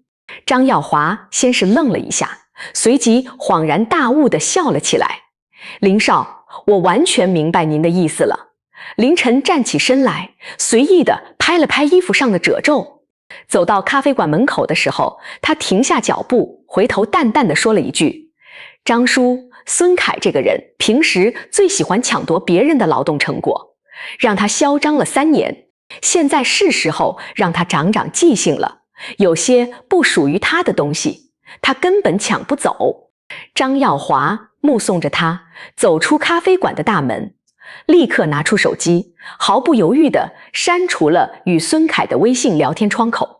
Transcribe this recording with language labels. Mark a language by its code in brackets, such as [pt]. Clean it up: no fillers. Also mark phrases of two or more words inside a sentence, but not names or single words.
[zh] 張耀華先是愣了一下，隨即恍然大悟地笑了起來。林少，我完全明白您的意思了。凌晨站起身來，隨意地拍了拍衣服上的褶皱。走到咖啡馆门口的时候，他停下脚步，回头淡淡地说了一句：“ 張叔，孫凱這個人平時最喜歡搶奪別人的勞動成果，讓他囂張了3年，現在是時候讓他長長記性了。有些不屬於他的東西，他根本搶不走。” 張耀華目送着他走出咖啡館的大門，立刻拿出手機，毫不猶豫地刪除了與孫凱的微信聊天窗口。